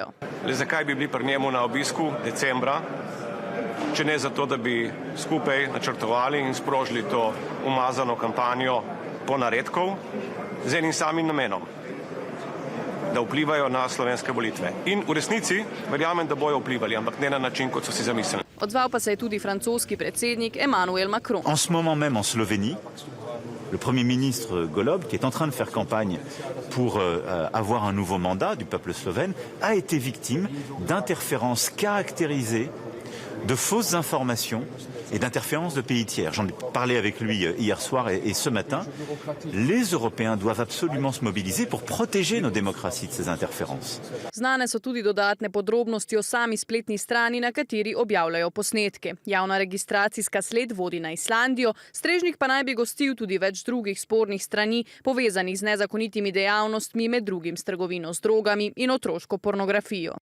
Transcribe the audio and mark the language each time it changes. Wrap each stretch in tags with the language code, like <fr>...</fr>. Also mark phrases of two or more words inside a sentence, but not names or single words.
<sl>Zakaj bi bili pri njemu na obisku decembra, če ne zato, da bi skupaj načrtovali in sprožili to umazano kampanjo ponaredkov z enim samim namenom, da vplivajo na slovenske volitve. In v resnici verjamem, da bojo vplivali, ampak ne na način, kot so si zamislili. Odzval pa se je tudi francoski predsednik Emmanuel Macron.</sl> <fr>En ce moment même en Slovénie, le Premier ministre Golob, qui est en train de faire campagne pour avoir un nouveau mandat du peuple slovène, a été victime d'interférences caractérisées, de fausses informations et d'interférences de pays tiers. J'en ai parlé avec lui hier soir et ce matin. Les Européens doivent absolument se mobiliser pour protéger nos démocraties de ces interférences.</fr> <sl>Znane so tudi dodatne podrobnosti o sami spletni strani, na kateri objavljajo posnetke. Javna registracijska sled vodi na Islandijo, strežnik pa naj bi gostil tudi več drugih spornih strani, povezanih z nezakonitimi dejavnostmi, med drugim s trgovino z drogami in otroško pornografijo.</sl>